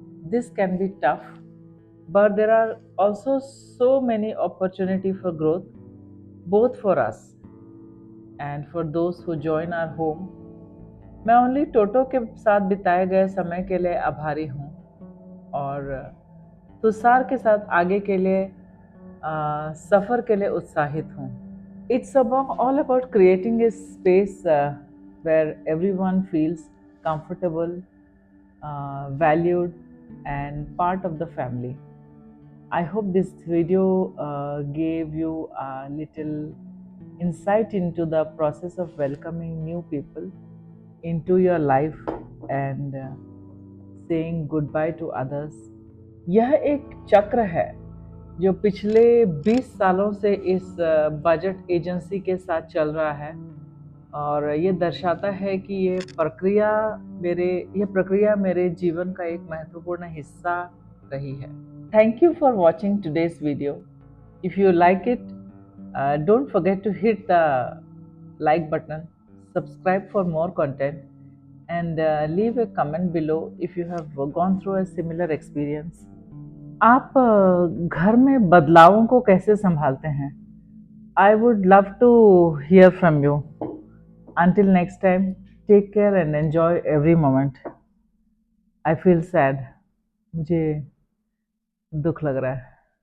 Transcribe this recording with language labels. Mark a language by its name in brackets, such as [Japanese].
[English] This can be tough, but there are also so many opportunity for growth, both for us and for those who join our home. [Hindi] मैं only टोटो के साथ बिताए गए समय के लिए आभारी हूँ और तुषार के साथ आगे के लिए सफ़र के लिए उत्साहित हूँ। [English] It's all about creating a space where everyone feels comfortable, valued, and part of the family. I hope this video gave you a little insight into the process of welcoming new people into your life and saying goodbye to others. [Hindi] यह एक चक्र है जो पिछले 20 सालों से इस budget agency के साथ चल रहा है और ये दर्शाता है कि ये प्रक्रिया मेरे जीवन का एक महत्वपूर्ण हिस्सा रही है। [English] Thank you for watching today's video. If you like it, don't forget to hit the like button, subscribe for more content, and leave a comment below if you have gone through a similar experience. [Hindi] आप घर में बदलावों को कैसे संभालते हैं? [English] I would love to hear from you. Until next time, take care and enjoy every moment. I feel sad. [Hindi] मुझे दुख लग रहा है।